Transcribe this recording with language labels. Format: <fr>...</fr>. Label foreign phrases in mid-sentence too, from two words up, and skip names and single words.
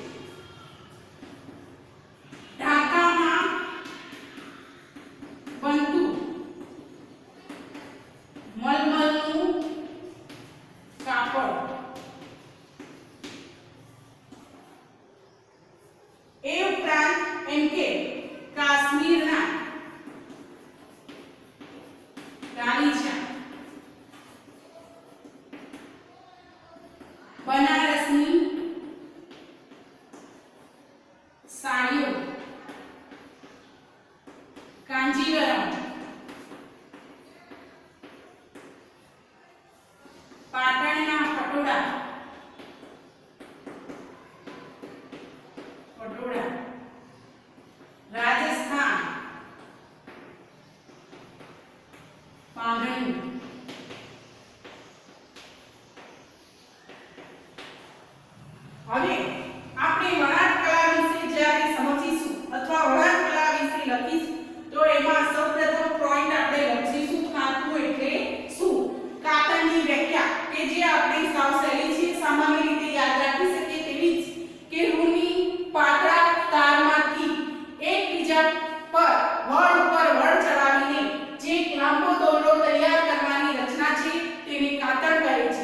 <gu>ઢાકામાં બનતું મલમલનું કાપડ એ ઉપરાંત એમ કે કાશ્મીરના ગાલીચા, બનારસની સાડીયોં, કાંજીવરમ, પાટણના પટોળા, પટોળા, રાજસ્થાન બાંધણી, હવે આપણે વણાટ કલા વિશે જ્યારે સમજીશું અથવા વણાટ કલા વિશે લખીશું તો એમાં સૌપ્રથમ પોઈન્ટ આપણે લખીશું કાતરું એટલે શું, કાતરની વ્યાખ્યા કે જે આપણે સાવ સહેલી છે, સામાન્ય રીતે યાદ રાખી શકીએ તેવી જ કે રૂની પાતળા તારમાંથી એકબીજા પર વળ ઉપર વળ ચડાવીને જે લાંબો દોરડો તૈયાર કરવાની રચના છે તેને કાતર કહે છે.</gu>